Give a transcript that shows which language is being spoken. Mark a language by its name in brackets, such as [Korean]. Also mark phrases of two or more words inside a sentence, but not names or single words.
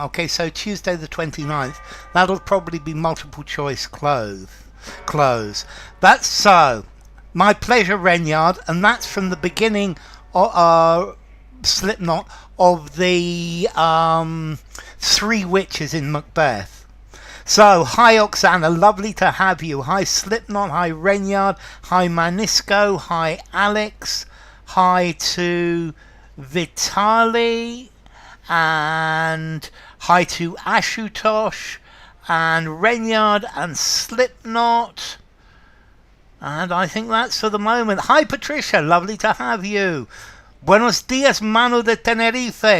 [English] Okay, so Tuesday the 29th, that'll probably be multiple choice close. That's so. My pleasure, Renyard, and that's from the beginning of Slipknot of the Three Witches in Macbeth. So, hi Oksana, lovely to have you. Hi Slipknot, hi Renyard, hi Manisco, hi Alex, hi to Vitali, and hi to Ashutosh, and Renyard, and Slipknot. And I think that's for the moment. Hi Patricia, lovely to have you. [Spanish] Buenos dias, Manu de Tenerife.